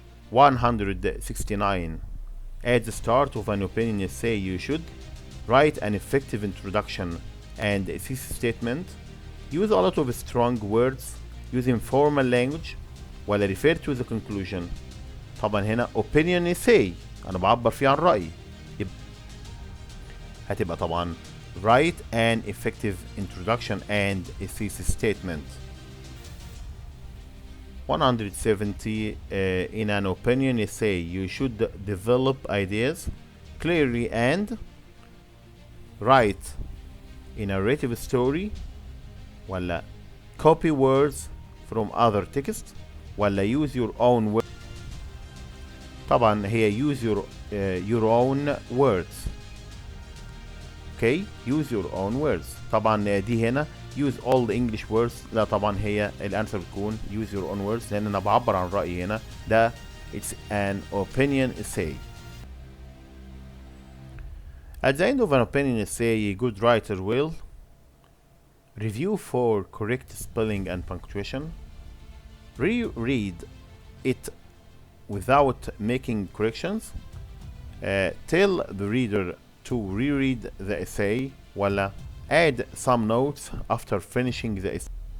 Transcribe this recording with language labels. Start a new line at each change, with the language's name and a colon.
English: 169. At the start of an opinion essay, you should write an effective introduction and a thesis statement. Use a lot of strong words. Use informal language. ولا refer to the conclusion.
Arabic: طبعا هنا opinion essay أنا بعبر فيه عن رأيي. هتبقى طبعا
English: write an effective introduction and a thesis statement. 170. In an opinion essay, you should develop ideas clearly and write a narrative story, ولا copy words from other text, ولا use your own words.
Arabic: طبعا هي
English: use your own words. Okay, use your own words.
Arabic: طبعا دي هنا
English: use all the English words.
Arabic: لا طبعا هي الانسر بتكون
English: use your own words
Arabic: لان انا بعبر عن رأيي هنا.
English: ده it's an opinion essay. At the end of an opinion essay, a good writer will review for correct spelling and punctuation, reread it without making corrections, tell the reader to reread the essay, ولا add some notes after finishing the essay.